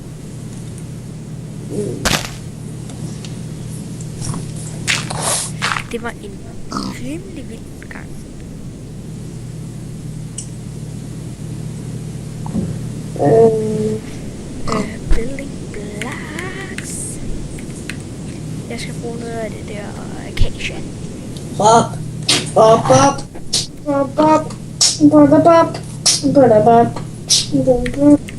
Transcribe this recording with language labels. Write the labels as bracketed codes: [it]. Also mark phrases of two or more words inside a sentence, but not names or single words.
[da] Det var en rimelig vild gang. [en] Building blocks. [da] Jeg skal bruge noget af det der acacia. Bop. Bop, bop. Bop, bop. Bop, bop, bop. Bop, bop. Bop, bop.